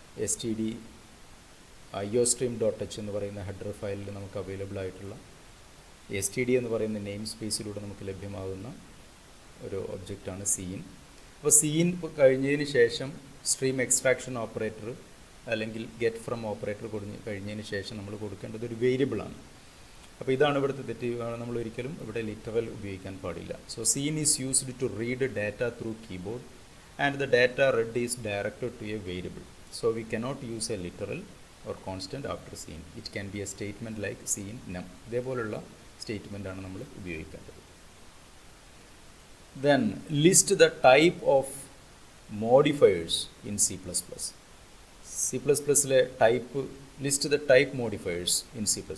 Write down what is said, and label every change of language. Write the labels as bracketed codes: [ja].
[ml] std iostream.h എന്ന് പറയുന്ന header ഫയലിൽ നമുക്ക് അവൈലബിൾ ആയിട്ടുള്ള std എന്ന് പറയുന്ന നെയിം സ്പേസിലൂടെ നമുക്ക് ലഭ്യമാകുന്ന ഒരു ഒബ്ജക്റ്റാണ് cin. അപ്പോൾ cin കഴിഞ്ഞതിന് ശേഷം സ്ട്രീം എക്സ്ട്രാക്ഷൻ ഓപ്പറേറ്റർ അല്ലെങ്കിൽ ഗെറ്റ് ഫ്രം ഓപ്പറേറ്റർ കഴിഞ്ഞതിന് ശേഷം നമ്മൾ കൊടുക്കേണ്ടത് ഒരു വേരിയബിളാണ്. അപ്പോൾ ഇതാണ് ഇവിടുത്തെ തെറ്റ്. നമ്മൾ ഒരിക്കലും ഇവിടെ ലിറ്ററൽ ഉപയോഗിക്കാൻ പാടില്ല. [en] so cin is used to read data through keyboard [ml] and [en] the data read is directed to a variable. So we cannot use a literal or constant after cin. It can be a statement like cin num. [ml] ഇതേപോലുള്ള statement ആണ് നമ്മൾ ഉപയോഗിക്കേണ്ടത്. [en] Then list the type of modifiers in C++. [ml] C++ലെ [en] Type list the type modifiers in C++.